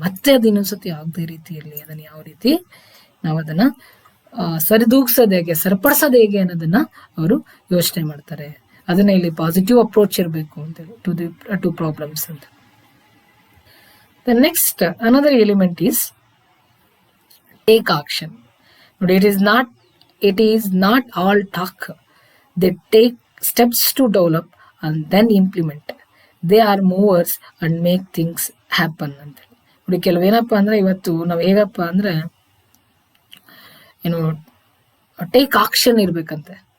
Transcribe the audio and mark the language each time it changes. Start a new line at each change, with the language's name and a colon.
Kannada: ಮತ್ತೆ ಅದು ಇನ್ನೊಂದ್ಸತಿ ಆಗದೆ ರೀತಿಯಲ್ಲಿ ಅದನ್ನ ಯಾವ ರೀತಿ ನಾವು ಅದನ್ನ ಸರಿದೂಗ್ಸೋದು ಹೇಗೆ, ಸರಿಪಡಿಸೋದು ಹೇಗೆ ಅನ್ನೋದನ್ನ ಅವರು ಯೋಚನೆ ಮಾಡ್ತಾರೆ. ಅದನ್ನ ಇಲ್ಲಿ ಪಾಸಿಟಿವ್ ಅಪ್ರೋಚ್ ಇರಬೇಕು ಅಂತೇಳಿ ಟು ಪ್ರಾಬ್ಲಮ್ಸ್ ಅಂತ.
English: The next another element is take action.
Kannada: ನೋಡಿ,
English: it is not all talk. They take steps to develop and then implement. They are movers and make things happen ಅಂತ.
Kannada: ನೋಡಿ, ಕೆಲವೇನಪ್ಪ ಅಂದ್ರೆ ಇವತ್ತು ನಾವ್ ಹೇಗಪ್ಪ ಅಂದ್ರೆ ಏನು ಟೇಕ್ ಆಕ್ಷನ್ ಇರ್ಬೇಕಂತೆ.